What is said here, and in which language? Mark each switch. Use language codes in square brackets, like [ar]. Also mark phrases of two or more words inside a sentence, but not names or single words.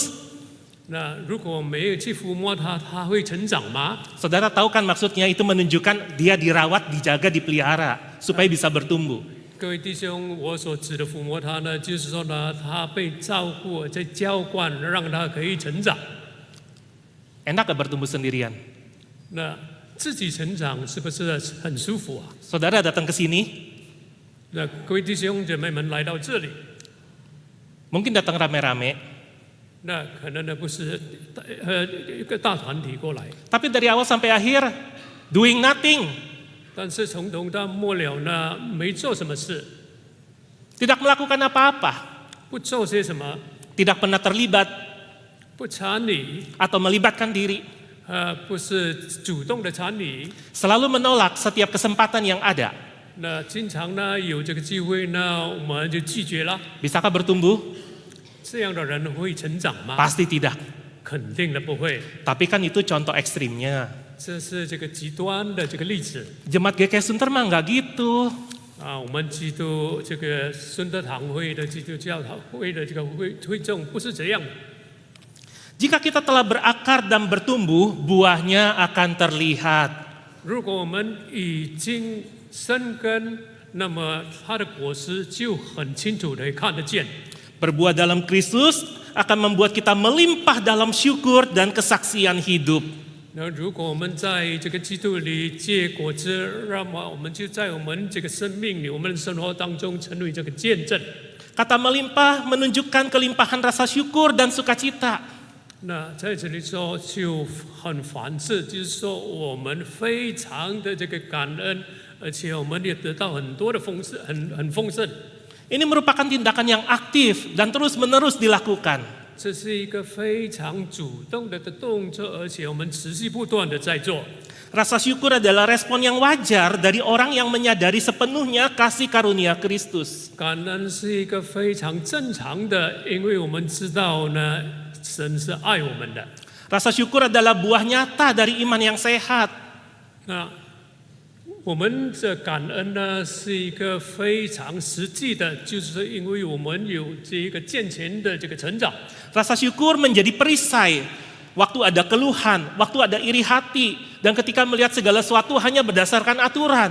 [zh] 那如果没有去抚摸它，它会成长吗？ [id] Saudara tahu kan maksudnya itu menunjukkan dia dirawat, dijaga, dipelihara supaya bisa bertumbuh. [zh] 各位弟兄，我所指的抚摸它呢，就是说呢，它被照顾、在浇灌，让它可以成长。 [id] Enak gak bertumbuh sendirian? [zh] 那自己成长是不是很舒服啊？ [id] Saudara datang ke sini, [zh] 那各位弟兄姐妹们来到这里， [id] mungkin datang rame-rame, [zh] 那可能呢不是一个大团体过来， [id] tapi dari awal sampai akhir [en] doing nothing, [zh] 但是从头到末了呢，没做什么事， [id] tidak melakukan apa-apa, [zh] 不做些什么， [id] tidak pernah terlibat [zh] 不参与， [id] atau melibatkan diri, [zh] 不是主动的参与。 [id] selalu menolak setiap kesempatan yang ada. [zh] 那经常呢有这个机会呢，我们就拒绝了。 [id] Bisakah bertumbuh? [zh] 这样的人会成长吗？ [id] Pasti tidak. [zh] 肯定的不会。 [id] Tapi kan itu contoh ekstrimnya. [zh] 这是这个极端的这个例子 [id] Jemaat GKI Sunter mah nggak gitu. 啊。 [zh] 我们基督这个孙德堂会的基督教会的这个会众不是这样。 [id] Jika kita telah berakar dan bertumbuh, buahnya akan terlihat. [zh] 如果我们已经生根，那么它的果实就很清楚的看得见。 [id] Berbuah dalam Kristus akan membuat kita melimpah dalam syukur dan kesaksian hidup. [zh] 那如果我们在这个基督里结果子，那么我们就在我们这个生命里、我们的生活当中成为这个见证。 [id] Kata melimpah menunjukkan kelimpahan rasa syukur dan sukacita. [zh] 那在这里说就很凡事，就是说我们非常的这个感恩，而且我们也得到很多的丰盛，很丰盛。 [id] Ini merupakan tindakan yang aktif dan terus-menerus dilakukan. [zh] 这是一个非常主动的动作，而且我们持续不断的在做。 [id] Rasa syukur adalah respon yang wajar dari orang yang menyadari sepenuhnya kasih karunia Kristus. [zh] 感恩是一个非常正常的，因为我们知道呢，神是爱我们的。 [id] Rasa syukur adalah buah nyata dari iman yang sehat. [zh] 那我们的感恩呢，是一个非常实际的，就是因为我们有这一个健全的这个成长。 [id] Rasa syukur menjadi perisai. Waktu ada keluhan, waktu ada iri hati, dan ketika melihat segala sesuatu hanya berdasarkan aturan.